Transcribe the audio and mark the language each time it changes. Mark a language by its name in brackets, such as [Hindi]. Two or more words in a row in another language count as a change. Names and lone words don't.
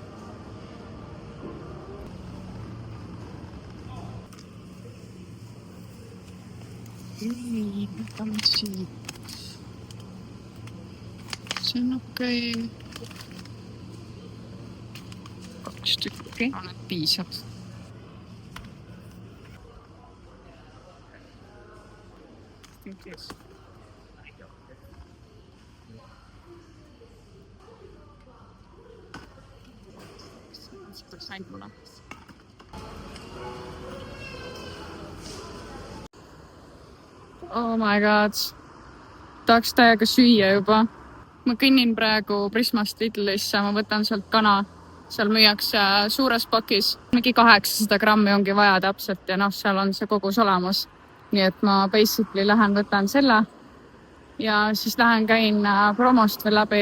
[Estonian] Võtame siit. See on okei. 2 tükki. Annad piisad. [English] Oh my god. [Estonian] Tahaks täiega süüa juba. Ma kõnnin praegu Prismast Lidlisse, ma võtan sealt kana. Seal müüakse suures pakis. Mingi 800 grammi ongi vaja täpselt ja seal on see kogus olemas. Nii et ma basically lähen võtan selle ja siis lähen käin promost veel läbi.